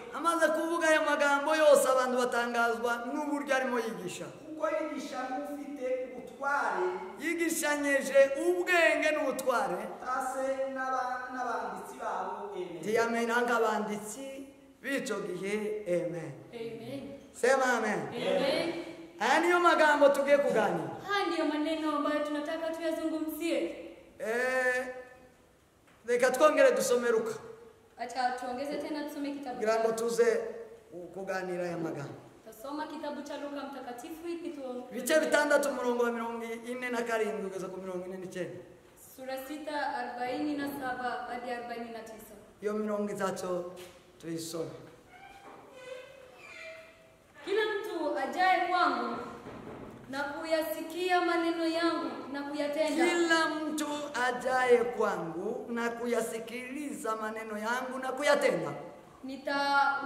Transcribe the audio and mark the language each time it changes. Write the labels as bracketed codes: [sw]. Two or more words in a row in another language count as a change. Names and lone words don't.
[rw] Amaze kuvuga ayo magambo yose, abantu batangazwa n'uburyo arimo yigisha. Kuko yigisha ufite ubutware, yigishanyeje ubwenge n'ubutware, ase n'abanditsi babo. Ntiyamenya nk'abanditsi b'icyo gihe. [sw] Amen. Sema amen. Haya ndiyo [rw] magambo tugiye kuganira. [sw] Haya ndiyo maneno ambayo tunataka tuyazungumzie. [rw] Reka twongere dusome Luka. [sw] Acha tuongeze tena tusome kitabu. [rw] Kugira ngo tuze kuganira aya magambo. [sw] Tasoma kitabu cha Luka mtakatifu [rw] ibice 6 umurongo wa 47 kugeza ku 49. [sw] Sura 6:47 hadi 49. [rw] Iyo mirongo itatu tuisome. [sw] Kila mtu ajaye kwangu na kuyasikia maneno yangu na kuyatenda. Kila mtu ajaye kwangu na kuyasikiliza maneno yangu na kuyatenda.